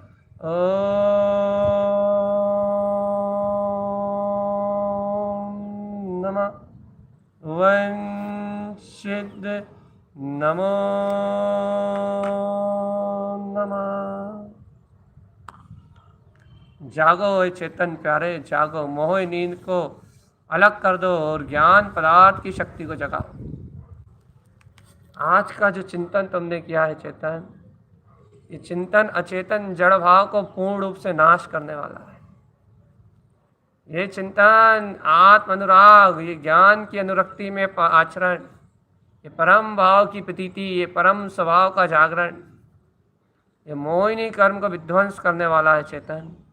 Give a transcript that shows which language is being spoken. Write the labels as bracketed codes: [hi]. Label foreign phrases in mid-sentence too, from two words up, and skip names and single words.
[hi] ओम नमः वंशते नमो नमः। जागो हे चेतन प्यारे, जागो, मोह नींद को अलग कर दो और ज्ञान पदार्थ की शक्ति को जगाओ। आज का जो चिंतन तुमने किया है चेतन, ये चिंतन अचेतन जड़ भाव को पूर्ण रूप से नाश करने वाला है। ये चिंतन आत्म अनुराग, ये ज्ञान की अनुरक्ति में आचरण, ये परम भाव की प्रतीति, ये परम स्वभाव का जागरण, ये मोहिनी कर्म को विध्वंस करने वाला है चेतन।